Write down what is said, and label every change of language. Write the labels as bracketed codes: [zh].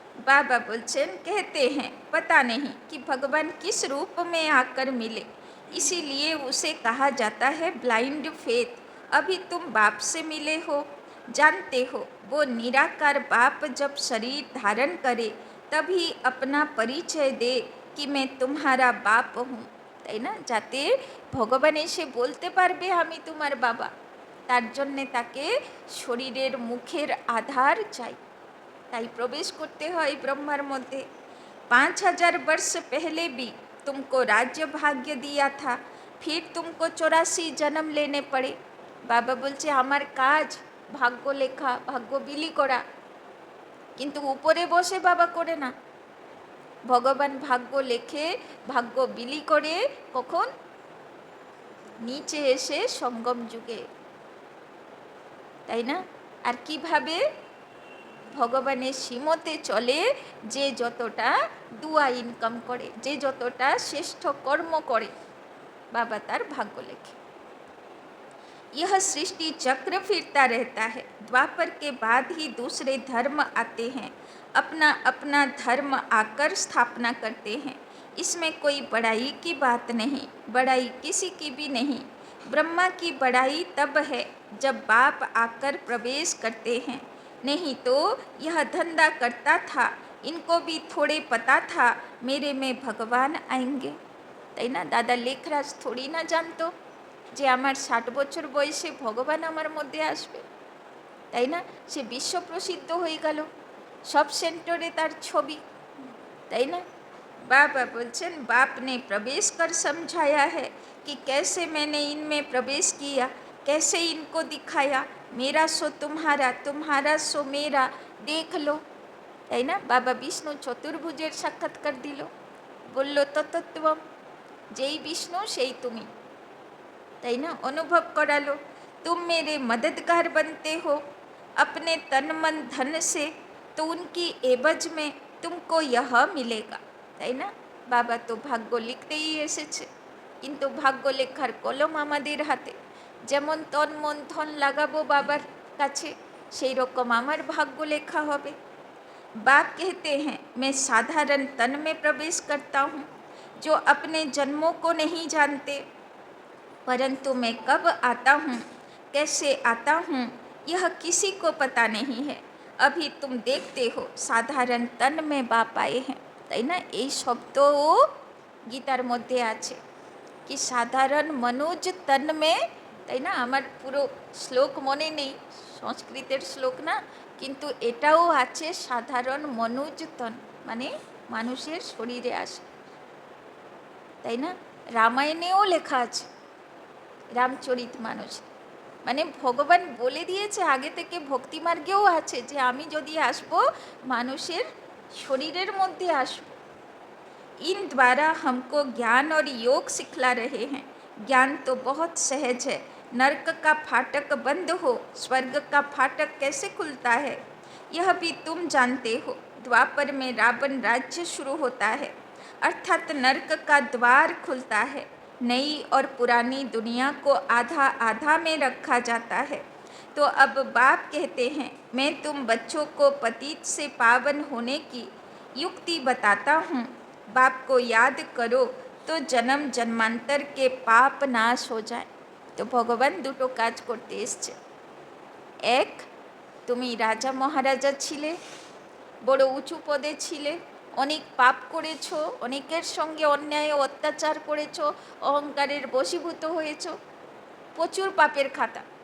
[hi] बाबा बोलचन कहते हैं पता नहीं कि भगवान किस रूप में आकर मिले, इसीलिए उसे कहा जाता है ब्लाइंड फेथ। अभी तुम बाप से मिले हो, जानते हो वो निराकार बाप जब शरीर धारण करे तभी अपना परिचय दे कि मैं तुम्हारा बाप हूँ, [bn] তাই না? যাতে ভগবান এসে বলতে পারবে আমি তোমার বাবা, তার জন্যে তাকে শরীরের মুখের আধার চাই, তাই প্রবেশ করতে হয় ব্রহ্মার মধ্যে। [hi] 5000 वर्ष पहले भी तुमको राज्य भाग्य दिया था, फिर तुमको 84 जन्म लेने पड़े। [bn] বাবা বলছে আমার কাজ ভাগ্য লেখা, ভাগ্য বিলি করা, কিন্তু উপরে বসে বাবা করে না। ভগবান ভাগ্য লেখে, ভাগ্য বিলি করে কখন? নিচে এসে সঙ্গম যুগে, তাই না? আর কিভাবে? ভগবানের শ্রীমতে চলে যে যতটা দুয়া ইনকাম করে, যে যতটা শ্রেষ্ঠ কর্ম করে, বাবা তার ভাগ্য লেখে। [hi] यह सृष्टि चक्र फिरता रहता है। द्वापर के बाद ही दूसरे धर्म आते हैं, अपना अपना धर्म आकर स्थापना करते हैं। इसमें कोई बड़ाई की बात नहीं, बड़ाई किसी की भी नहीं। ब्रह्मा की बड़ाई तब है जब बाप आकर प्रवेश करते हैं, नहीं तो यह धंधा करता था। इनको भी थोड़े पता था मेरे में भगवान आएंगे, [bn] তাই না? দাদা লেখরাজ থোড়ি না জানতো যে আমার 60 বছর বয়সে ভগবান আমার মধ্যে আসবে, তাই না? সে বিশ্ব প্রসিদ্ধ হয়ে গেল, সব সেন্টারে তার ছবি, তাই না? [hi] बाबा बोलचन बाप ने प्रवेश कर समझाया है कि कैसे मैंने इनमें प्रवेश किया, कैसे इनको दिखाया, मेरा सो तुम्हारा, तुम्हारा सो मेरा, देख लो, [bn] তাই না? বাবা বিষ্ণু চতুর্ভুজের সাক্ষাৎকার দিল, বলল ততত্বম, যেই বিষ্ণু সেই তুমি, তাই না? অনুভব করালো, [hi] तुम मेरे मददगार बनते हो अपने तन मन धन से, तो उनकी एवज में तुमको यह मिलेगा, [bn] তাই না? বাবা তো ভাগ্য লিখতেই এসেছে, কিন্তু ভাগ্য লেখার কলম আমাদের হাতে। যেমন তন মন ধন লাগাবো বাবার কাছে, সেই রকম আমার ভাগ্য লেখা হবে। [hi] बाप कहते हैं मैं साधारण तन में प्रवेश करता हूँ, जो अपने जन्मों को नहीं जानते, परंतु मैं कब आता हूँ, कैसे आता हूँ, यह किसी को पता नहीं है। अभी तुम देखते हो साधारण तन में बाप आए हैं, [bn] তাই না? এই শব্দও গীতার মধ্যে আছে কি সাধারণ মনোজ তন মে, তাই না? আমার পুরো শ্লোক মনে নেই, সংস্কৃতের শ্লোক না, কিন্তু এটাও আছে সাধারণ মনোজ তন, মানে মানুষের শরীরে আসে, তাই না? রামায়ণেও লেখা আছে, রামচরিত মানস, মানে ভগবান বলে দিয়েছে আগে থেকে, ভক্তিমার্গেও আছে যে আমি যদি আসবো মানুষের [hi] शरीर मध्य आसो। इन द्वारा हमको ज्ञान और योग सिखला रहे हैं। ज्ञान तो बहुत सहज है, नरक का फाटक बंद हो स्वर्ग का फाटक कैसे खुलता है, यह भी तुम जानते हो। द्वापर में रावण राज्य शुरू होता है, अर्थात नरक का द्वार खुलता है। नई और पुरानी दुनिया को आधा आधा में रखा जाता है। तो अब बाप कहते हैं मैं तुम बच्चों को पतित से पावन होने की युक्ति बताता हूँ। बाप को याद करो तो जन्म जन्मांतर के पाप नाश हो जाए। [bn] तो भगवान दुटो काज करते एसছে। एक, তুমি রাজা মহারাজা ছিলে, বড় উঁচু পদে ছিলে, অনেক পাপ করেছো, অনেকের সঙ্গে অন্যায় অত্যাচার করেছো, অহংকারের বশীভূত হয়েছো, প্রচুর পাপের খাতা।